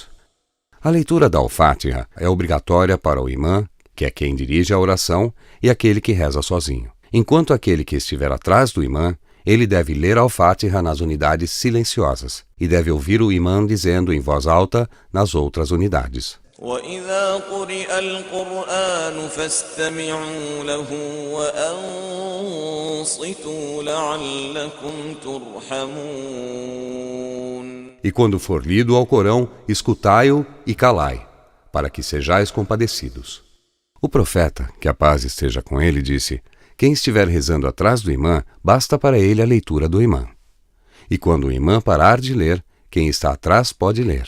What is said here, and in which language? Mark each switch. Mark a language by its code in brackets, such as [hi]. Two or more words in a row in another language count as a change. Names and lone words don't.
[pt] A leitura da Al-Fatiha é obrigatória para o imã, que é quem dirige a oração, e aquele que reza sozinho. Enquanto aquele que estiver atrás do imã, ele deve ler a Al-Fatiha nas unidades silenciosas e deve ouvir o imã dizendo em voz alta nas outras unidades. [ar] وَإِذَا قُرِئَ الْقُرْآنُ فَاسْتَمِعُوا لَهُ وَأَنصِتُوا لَعَلَّكُمْ تُرْحَمُونَ. [pt] E quando for lido ao Corão, escutai-o e calai, para que sejais compadecidos. O profeta, que a paz esteja com ele, disse: quem estiver rezando atrás do imã, basta para ele a leitura do imã. E quando o imã parar de ler, quem está atrás pode ler.